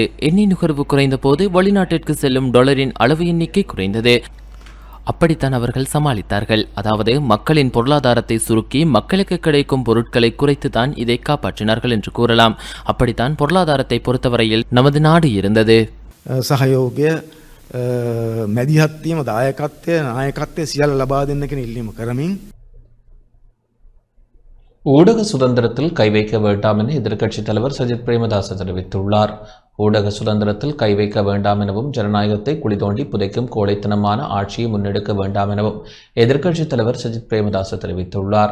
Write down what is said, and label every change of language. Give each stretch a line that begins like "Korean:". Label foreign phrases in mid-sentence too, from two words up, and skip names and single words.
Tamil: எண்ணெய் நுகர்வு குறைந்த போது வெளிநாட்டிற்கு செல்லும் டாலரின் அளவு எண்ணிக்கை குறைந்தது. அப்படித்தான் அவர்கள் சமாளித்தார்கள். அதாவது மக்களின் பொருளாதாரத்தை சுருக்கி மக்களுக்கு கிடைக்கும் பொருட்களை குறைத்துதான் இதை காப்பாற்றினார்கள் என்று கூறலாம். அப்படித்தான் பொருளாதாரத்தை பொறுத்தவரையில் நமது நாடு இருந்தது.
Sinhala: සහයෝගය මැදිහත්වීම දායකත්වය නායකත්වය සියල්ල ලබා දෙන්න කියන ඉල්ලීම කරමින්
Tamil: ஊடக சுதந்திரத்தில் கை வைக்க வேண்டாம் என எதிர்க்கட்சித் தலைவர் சஜித் பிரேமதாச தெரிவித்துள்ளார். ஊடக சுதந்திரத்தில் கை வைக்க வேண்டாம் எனவும் ஜனநாயகத்தை குளிதோண்டி புதைக்கும் கோழைத்தனமான ஆட்சியை முன்னெடுக்க வேண்டாம் எனவும் எதிர்க்கட்சித் தலைவர் சஜித் பிரேமதாச தெரிவித்துள்ளார்.